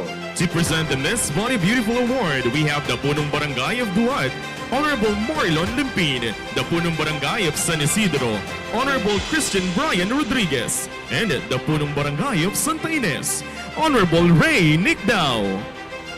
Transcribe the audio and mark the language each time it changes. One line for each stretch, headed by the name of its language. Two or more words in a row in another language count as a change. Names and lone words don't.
English: To present the Miss Body Beautiful Award, we have the
Filipino: Punong Barangay
English: of Duat, Honorable Morlon Limpin, the
Filipino: Punong Barangay
English: of San Isidro, Honorable Christian Brian Rodriguez, and the
Filipino: Punong Barangay
English: of Santa Ines, Honorable Ray Nickdow.